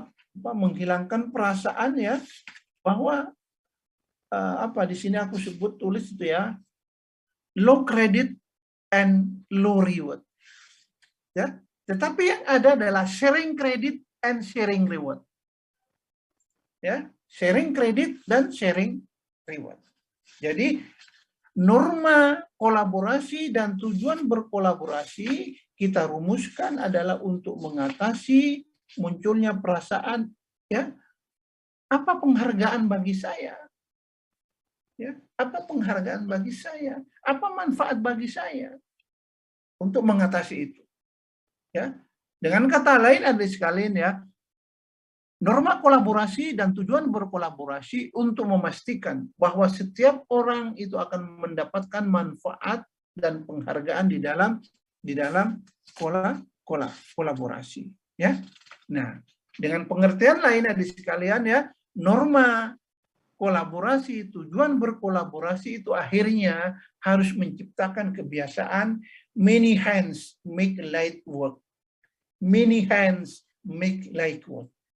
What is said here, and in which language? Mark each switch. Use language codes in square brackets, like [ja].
[id] menghilangkan perasaan ya bahwa di sini aku tulis itu ya, [en] low credit and low reward. [id] Ya, tetapi yang ada adalah [en] sharing credit and sharing reward. [id] Ya, [en] sharing credit [id] dan [en] sharing reward. [id] Jadi norma kolaborasi dan tujuan berkolaborasi kita rumuskan adalah untuk mengatasi munculnya perasaan, ya, apa penghargaan bagi saya? Ya, apa penghargaan bagi saya? Apa manfaat bagi saya? Untuk mengatasi itu. Ya. Dengan kata lain adik sekalian ya, norma kolaborasi dan tujuan berkolaborasi untuk memastikan bahwa setiap orang itu akan mendapatkan manfaat dan penghargaan di dalam kolaborasi, ya. Nah, dengan pengertian lain adik sekalian ya, norma kolaborasi, tujuan berkolaborasi itu akhirnya harus menciptakan kebiasaan [en] many hands make light work. Many hands make light work.